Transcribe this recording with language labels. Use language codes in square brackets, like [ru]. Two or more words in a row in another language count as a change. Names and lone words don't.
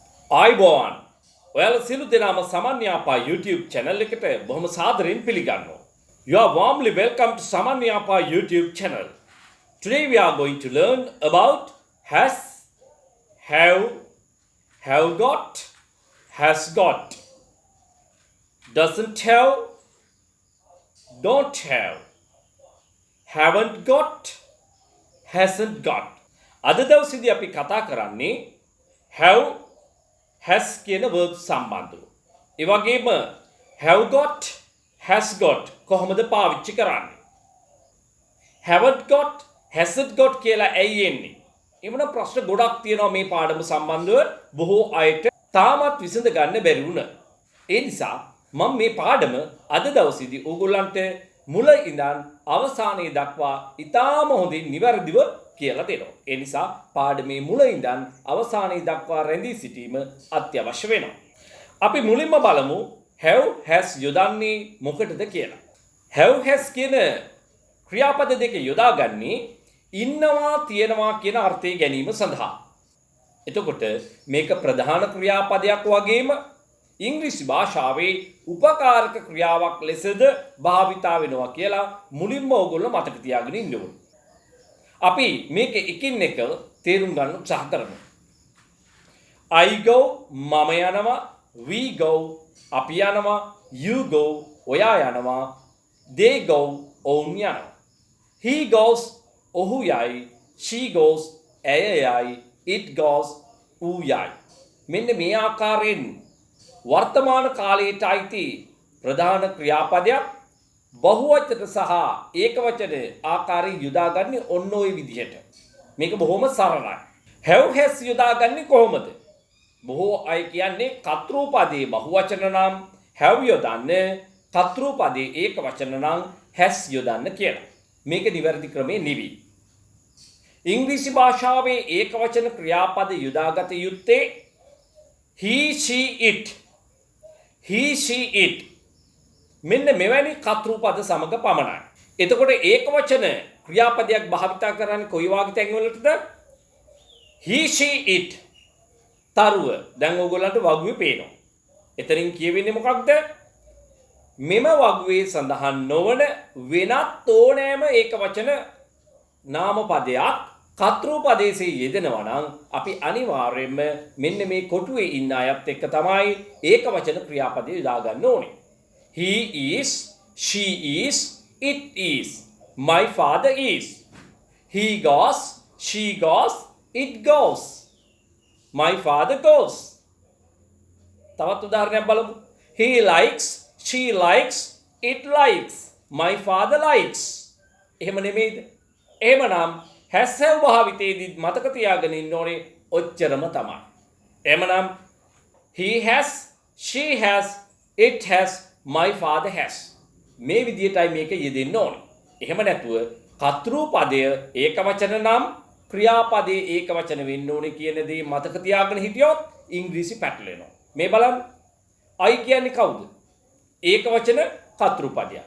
[si] ආයිබෝවන් ඔයාලා සියලු දෙනාම සමන්යාපා YouTube channel එකට බොහොම සාදරයෙන් පිළිගන්නවා. [en] You are warmly welcome to Samanyapa YouTube channel. Today we are going to learn about has, have got, has got, doesn't have, don't have, haven't got, hasn't got. [si] අද දවසේදී අපි කතා කරන්නේ [en] have has [si] කියන verb සම්බන්ධව. ඒ වගේම [en] have got, has got [si] කොහොමද පාවිච්චි කරන්නේ? [en] haven't got, hasn't got [si] කියලා ඇයි එන්නේ? එමුණ ප්‍රශ්න ගොඩක් තියෙනවා මේ පාඩම සම්බන්ධව බොහෝ අයට තාමත් විසඳ ගන්න බැරි වුණා. ඒ නිසා මම මේ පාඩම අද දවසේදී ඕගොල්ලන්ට මුල ඉඳන් අවසානයේ දක්වා ඉතාම හොඳින් නිවැරදිව කියලා දෙනවා. ඒ නිසා පාඩමේ මුල ඉඳන් අවසානයේ දක්වා රැඳී සිටීම අත්‍යවශ්‍ය වෙනවා. අපි මුලින්ම බලමු [en] have has [si] යොදන්නේ මොකටද කියලා. [en] have has [si] කියන ක්‍රියාපද දෙක යොදාගන්නේ ඉන්නවා තියෙනවා කියන අර්ථය ගැනීම සඳහා. එතකොට මේක ප්‍රධාන ක්‍රියාපදයක් වගේම ඉංග්‍රීසි භාෂාවේ උපකාරක ක්‍රියාවක් ලෙසද භාවිතා වෙනවා කියලා මුලින්ම ඕගොල්ලෝ මතක තියාගෙන ඉන්න ඕනේ. අපි මේක එකින් එක තේරුම් ගන්න උත්සාහ කරමු. [en] I go [si] මම යනවා, [en] we go [si] අපි යනවා, [en] you go [si] ඔයා යනවා, [en] they go [si] ඔවුන් යනවා. [en] He goes [si] ඔහු යයි, [en] she goes [si] ඇය යයි, [en] it goes [si] ඌ යයි. මෙන්න මේ ආකාරයෙන් වර්තමාන කාලයට අයිති ප්‍රධාන ක්‍රියාපදයක් බහුවචන සහ ඒකවචන ආකාරයෙන් යොදාගන්නේ ඔන්න ඔය විදිහට. මේක බොහොම සරලයි. [en] have has [si] යොදාගන්නේ කොහොමද? බොහෝ අය කියන්නේ කර්තෘපදයේ බහුවචන නම් have යොදන්නේ, කර්තෘපදයේ ඒකවචන නම් has යොදන්න කියලා. මේක නිවැරදි ක්‍රමේ නෙවෙයි. ඉංග්‍රීසි භාෂාවේ ඒකවචන ක්‍රියාපද යොදාගත යුත්තේ [en] he, she, it. he, she, it. [si] මෙන්න මෙවැනි කර්තෘපද සමග පමණයි. එතකොට ඒකවචන ක්‍රියාපදයක් භාවිතා කරන්නේ කොයි වගේ තැන්වලටද? [en] he, she, it. [si] තරුව. දැන් ඕගොල්ලන්ට වගුවේ පේනවා. එතනින් කියවෙන්නේ මොකක්ද? මෙම වගුවේ සඳහන් නොවන වෙනත් ඕනෑම ඒකවචන නාමපදයක් කර්තෘපදයේ යෙදෙනවා නම් අපි අනිවාර්යයෙන්ම මෙන්න මේ කොටුවේ ඉන්න අයත් එක්ක තමයි ඒකවචන ක්‍රියාපදය යොදා ගන්න ඕනේ. [en] He is, she is, it is, my father is. He goes, she goes, it goes, my father goes. තවත් උදාහරණයක් බලමු. He likes, she likes, it likes, my father likes. [si] එහෙම නෙමෙයිද? එහෙමනම් [en] has have [si] භාවිතයේදී මතක තියාගෙන ඉන්න ඕනේ ඔච්චරම තමයි. [en] එහෙමනම් he has, she has, it has, my father has. [si] මේ විදිහටයි මේක යෙදෙන්න ඕනේ. එහෙම නැතුව කර්තෘපදය ඒකවචන නම් ක්‍රියාපදයේ ඒකවචන වෙන්න ඕනේ කියන දේ මතක තියාගෙන හිටියොත් ඉංග්‍රීසි පැටලෙනවා. මේ බලන්න. I කියන්නේ කවුද? ඒකවචන කර්තෘපදයක්.